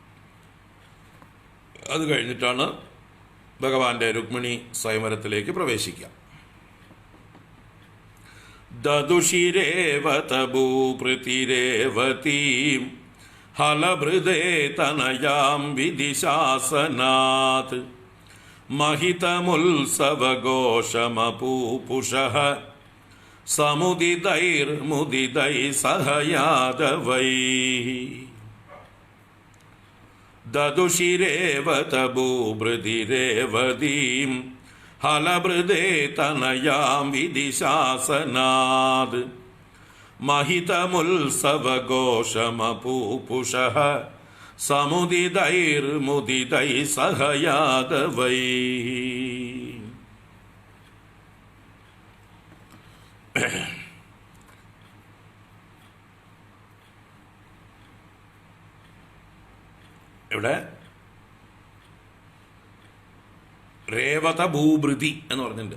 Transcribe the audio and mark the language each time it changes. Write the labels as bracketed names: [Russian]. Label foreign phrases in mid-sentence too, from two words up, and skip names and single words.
[Malayalam] അത് കഴിഞ്ഞിട്ടാണ് ഭഗവാന്റെ രുക്മിണി സ്വയംവരത്തിലേക്ക് പ്രവേശിക്കുക. [Sanskrit] ദദുഷിരേവത ഭൂപൃതിരേവതീം ഹലഭൃദേ തനയാം വിധിശാസനാത് महितमुत्सवघोषमपूपुषः समुदितैर्मुदितैः सह यादवैः ददुषिरेवत भूभृतिरेवतीं हलभृदे तनयां विधिशासनात् महितमुत्सवघोषमपूपुषः സമുദിതൈർമുദിതൈ സഹ യാദവൈ. [Malayalam] ഇവിടെ [Sanskrit] രേവത ഭൂഭൃതി [Malayalam] എന്ന് പറഞ്ഞിട്ടുണ്ട്.